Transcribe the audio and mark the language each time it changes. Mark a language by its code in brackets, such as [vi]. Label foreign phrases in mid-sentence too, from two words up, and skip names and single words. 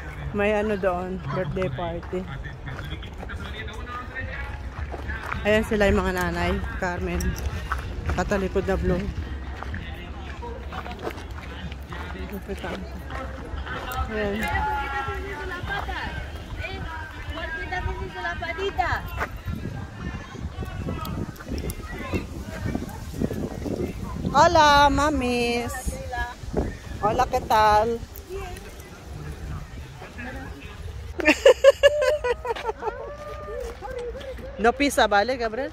[tl] May ano doon, [en] birthday party. [tl] Ayan sila yung mga nanay, Carmen. Nakatalikod na blue. Ayan. [es] Hola, mamis. Hola, ¿qué tal? No pisa, ¿vale, Gabriel?